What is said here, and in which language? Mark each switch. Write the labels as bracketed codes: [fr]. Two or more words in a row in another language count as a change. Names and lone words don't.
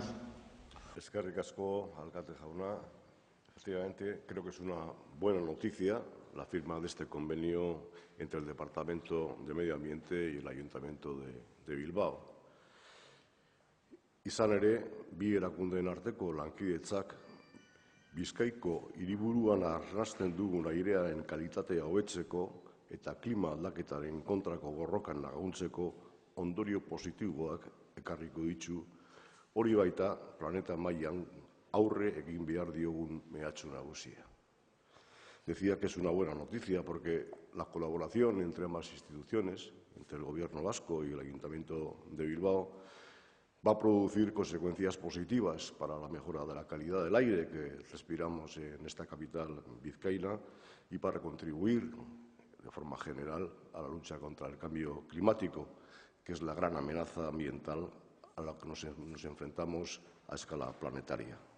[eu] Eskerrik asko, alcalde jauna. [es] Efectivamente, creo que es una buena noticia la firma de este convenio entre el Departamento de Medio Ambiente y el Ayuntamiento de Bilbao. [eu] Izan ere, bi erakundeen arteko lankidetzak Bizkaiko hiriburuan arnasten dugun airearen kalitatea hobetzeko eta klima aldaketaren kontrako borrokan laguntzeko ondorio positiboak ekarriko ditu, hori baita planeta mailan aurre egin behar diogun mehatxu nagusia. [es] Decía que es una buena noticia porque la colaboración entre ambas instituciones, entre el Gobierno vasco y el Ayuntamiento de Bilbao, va a producir consecuencias positivas para la mejora de la calidad del aire que respiramos en esta capital vizcaína y para contribuir de forma general a la lucha contra el cambio climático, que es la gran amenaza ambiental a la que nos enfrentamos a escala planetaria.